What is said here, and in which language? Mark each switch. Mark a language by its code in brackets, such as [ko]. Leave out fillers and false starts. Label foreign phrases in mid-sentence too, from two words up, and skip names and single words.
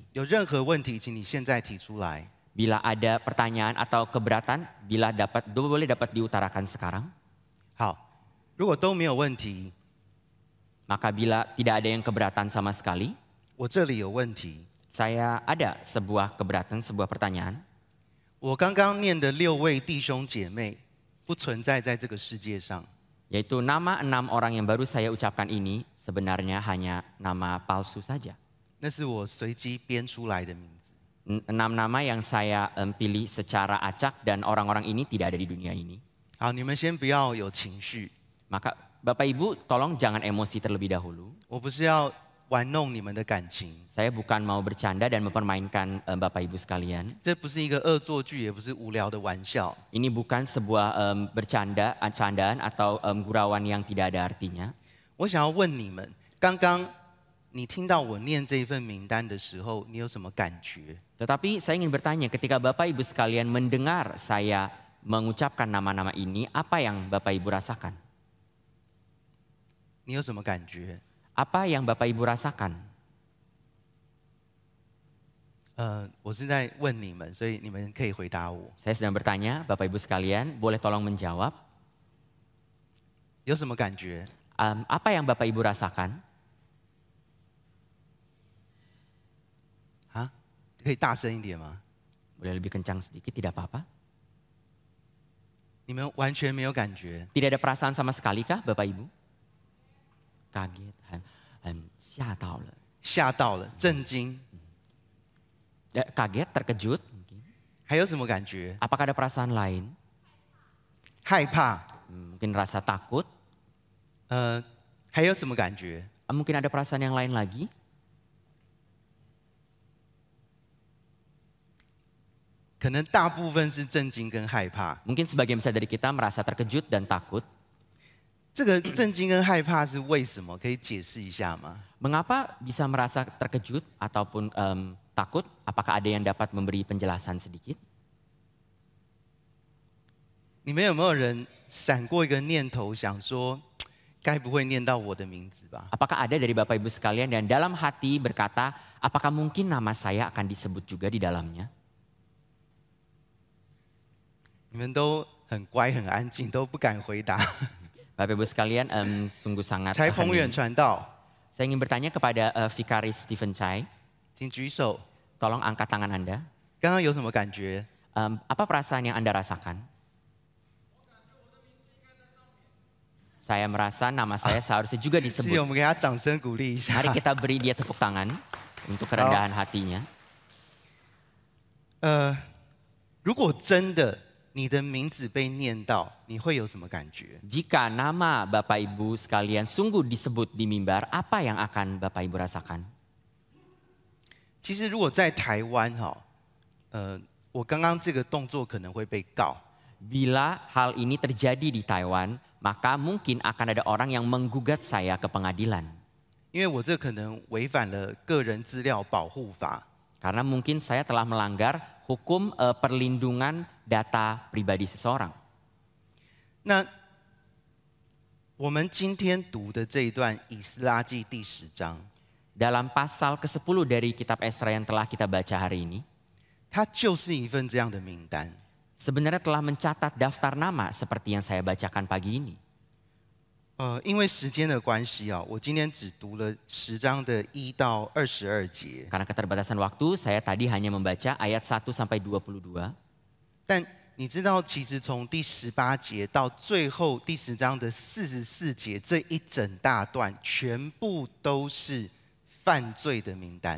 [zh] 有任何问题，请你现在提出来。 [id] Bila ada pertanyaan atau keberatan, boleh dapat diutarakan sekarang. [zh] 好，如果都没有问题， [id] Maka bila tidak ada yang keberatan sama sekali, [zh] 我这里有问题。 [id] Saya ada sebuah keberatan, sebuah pertanyaan. [zh] 我刚刚念的6位弟兄姐妹不存在在这个世界上， [id] Yaitu nama 6 orang yang baru saya ucapkan ini sebenarnya hanya nama palsu saja. [zh] 那是我随机编出来的名字。 [id] 6 nama yang saya pilih secara acak dan orang-orang ini tidak ada di dunia ini. [zh] 好，你们先不要有情绪， [id] Maka Bapak Ibu tolong jangan emosi terlebih dahulu. [zh] 我不是要玩弄你们的感情， [id] Saya bukan mau bercanda dan mempermainkan Bapak Ibu sekalian. [zh] 这不是一个恶作剧，也不是无聊的玩笑。 [id] Ini bukan sebuah candaan atau gurauan yang tidak ada artinya. [zh] 我想要问你们，刚刚你听到我念这一份名单的时候，你有什么感觉？ [id] Tetapi saya ingin bertanya, ketika Bapak Ibu sekalian mendengar saya mengucapkan nama-nama ini, apa yang Bapak Ibu rasakan? [zh] 你有什么感觉？ [id] Apa yang Bapak Ibu rasakan? [zh] 我是在问你们，所以你们可以回答我。 [id] Saya sedang bertanya, Bapak Ibu sekalian, boleh tolong menjawab. [zh] 有什么感觉？ [id] Apa yang Bapak Ibu rasakan? [zh] 啊，可以大声一点吗？ [id] Boleh lebih kencang sedikit, tidak apa-apa. [zh] 你们完全没有感觉？ [id] Tidak ada perasaan sama sekali kah Bapak Ibu? Kaget, [zh] 吓到了. 吓到了，震惊， [id] Kaget, terkejut mungkin. [zh] 还有什么感觉？ [id] Apakah ada perasaan lain? [zh] 害怕， [id] Mungkin rasa takut? [zh] 还有什么感觉？ [id] Mungkin ada perasaan yang lain lagi? [zh] 可能大部分是震惊跟害怕。 [id] Mungkin sebagian besar dari kita merasa terkejut dan takut. [zh] 这个震惊跟害怕是为什么？可以解释一下吗？ [id] Mengapa bisa merasa terkejut ataupun takut? Apakah ada yang dapat memberi penjelasan sedikit? [zh] 你们有没有人闪过一个念头，想说，该不会念到我的名字吧？ [id] Apakah ada dari Bapak Ibu sekalian dan dalam hati berkata, apakah mungkin nama saya akan disebut juga di dalamnya? [zh] 你们都很乖很安静，都不敢回答。 [id] Bapak Ibu sekalian sungguh sangat 柴鹏远 hening. [zh] 传道， [id] Saya ingin bertanya kepada Vikaris Stephen Chai, [zh] 请举手。 [id] tolong angkat tangan Anda. [zh] 刚刚有什么感觉？ [id] Apa perasaan yang Anda rasakan? Saya merasa nama saya seharusnya juga [zh] 谢谢， [id] disebut. [zh] 我们给他掌声鼓励一下。 [id] Mari kita beri dia tepuk tangan untuk kerendahan hatinya. [zh] 如果真的你的名字被念到，你会有什么感觉？ [id] Jika nama Bapak Ibu sekalian sungguh disebut di mimbar, apa yang akan Bapak Ibu rasakan? [zh] 其实如果在台湾哈，我刚刚这个动作可能会被告， [id] Bila hal ini terjadi di Taiwan, maka mungkin akan ada orang yang menggugat saya ke pengadilan. [zh] 因为我这可能违反了个人资料保护法。 [id] Karena mungkin saya telah melanggar hukum perlindungan data pribadi seseorang. [zh] 那我们今天读的这一段以斯拉记第10章， [id] Dalam pasal ke-10 dari kitab Esra yang telah kita baca hari ini, [zh] 它就是一份这样的名单。 [id] sebenarnya telah mencatat daftar nama seperti yang saya bacakan pagi ini. [zh] 因为时间的关系啊，我今天只读了10章的1到22节。 [id] Karena keterbatasan waktu, saya tadi hanya membaca ayat 1 sampai 22. [zh] 但你知道，其实从第18节到最后第10章的44节这一整大段，全部都是犯罪的名单。